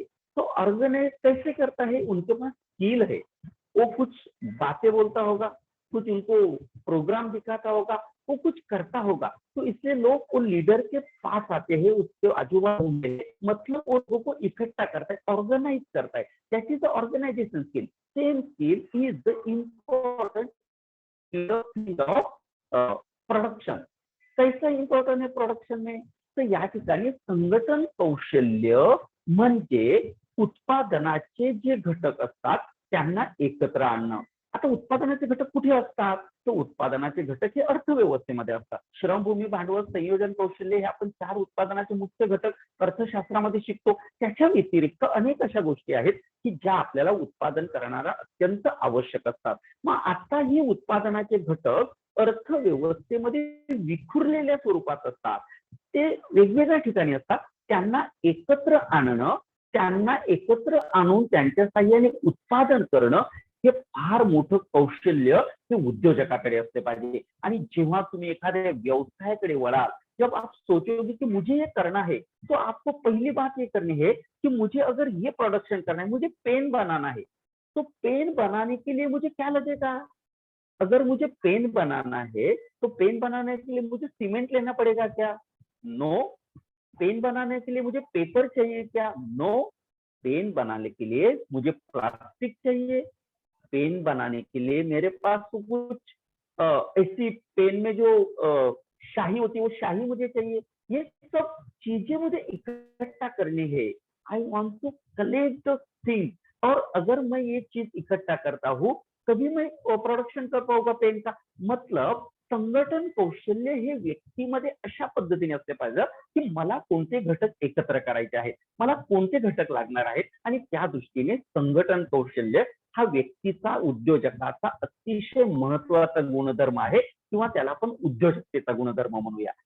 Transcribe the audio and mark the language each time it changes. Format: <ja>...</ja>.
<hi>तो ऑर्गेनाइज कैसे करता है, उनके पास स्किल है, वो कुछ बातें बोलता होगा, कुछ उनको प्रोग्राम दिखाता होगा, वो कुछ करता होगा, तो इसलिए लोग वो लीडर के पास आते हैं, उसके आजू बाजू में, मतलब वो लोगों को इकट्ठा करता है, ऑर्गेनाइज करता है।</hi> <en>That is the organisation skill. Same skill is the important of production.</en> <hi>कैसा इम्पॉर्टंट</hi> <mr>आहे</mr> <hi>प्रोडक्शन में,</hi> <mr>तर या ठिकाणी संघटन कौशल्य म्हणजे उत्पादनाचे जे घटक असतात त्यांना एकत्र आणणं। आता उत्पादनाचे घटक कुठे असतात, तर उत्पादनाचे घटक हे अर्थव्यवस्थेमध्ये असतात। श्रमभूमी, भांडवल, संयोजन कौशल्य हे आपण 4 उत्पादनाचे मुख्य घटक अर्थशास्त्रामध्ये शिकतो। त्याच्या व्यतिरिक्त अनेक अशा गोष्टी आहेत की ज्या आपल्याला उत्पादन करणारा अत्यंत आवश्यक असतात। मग आता ही उत्पादनाचे घटक अर्थव्यवस्थेमध्ये विखुरलेल्या स्वरूपात असतात, ते वेगवेगळ्या ठिकाणी असतात, त्यांना एकत्र आणणं, त्यांना एकत्र आणून त्यांच्या साहाय्याने उत्पादन करणं हे फार मोठं कौशल्य हे उद्योजकाकडे असले पाहिजे। आणि जेव्हा तुम्ही एखाद्या व्यवसायाकडे वळाल,</mr> <hi>जब आप सोचोगे कि मुझे ये करना है, तो आपको पहली बात ये करनी है कि मुझे अगर ये प्रोडक्शन करना है, मुझे पेन बनाना है, तो पेन बनाने के लिए मुझे क्या लगेगा, अगर मुझे पेन बनाना है तो पेन बनाने के लिए मुझे सीमेंट लेना पड़ेगा क्या, नो। पेन बनाने के लिए मुझे पेपर चाहिए क्या, नो। पेन बनाने के लिए मुझे प्लास्टिक चाहिए, पेन बनाने के लिए मेरे पास तो कुछ ऐसी पेन में जो शाही होती है वो शाही मुझे चाहिए। ये सब चीजें मुझे इकट्ठा करनी है।</hi> <en>I want to collect the things,</en> <hi>और अगर मैं ये चीज इकट्ठा करता हूँ तभी मैं प्रोडक्शन कर पाऊंगा पेन का।</hi> <mr>मतलब संघटन कौशल्य हे व्यक्तीमध्ये अशा पद्धतीने असले पाहिजे की मला कोणते घटक एकत्र करायचे आहेत, मला कोणते घटक लागणार आहेत, आणि त्या दृष्टीने संघटन कौशल्य हा व्यक्तीचा, उद्योजकाचा अतिशय महत्वाचा गुणधर्म आहे, किंवा त्याला आपण उद्योजकतेचा गुणधर्म म्हणूया।</mr>